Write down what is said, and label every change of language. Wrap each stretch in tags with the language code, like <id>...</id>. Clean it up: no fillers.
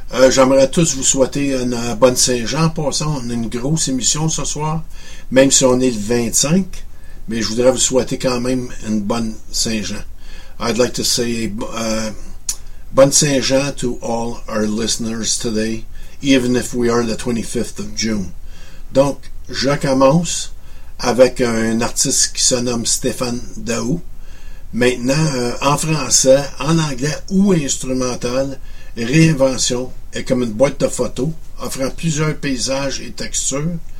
<fr>J'aimerais tous vous souhaiter une bonne Saint-Jean. Pour ça, on a une grosse émission ce soir, même si on est le 25, mais je voudrais vous souhaiter quand même une bonne Saint-Jean.</fr> <en>I'd like to say</en> <fr>bonne Saint-Jean</fr> <en>to all our listeners today, even if we are the 25th of June.</en> <fr>Donc, je commence avec un artiste qui se nomme Stéphane Daou. Maintenant, en français, en anglais ou instrumental, Réinvention est comme une boîte de photos offrant plusieurs paysages et textures.</fr>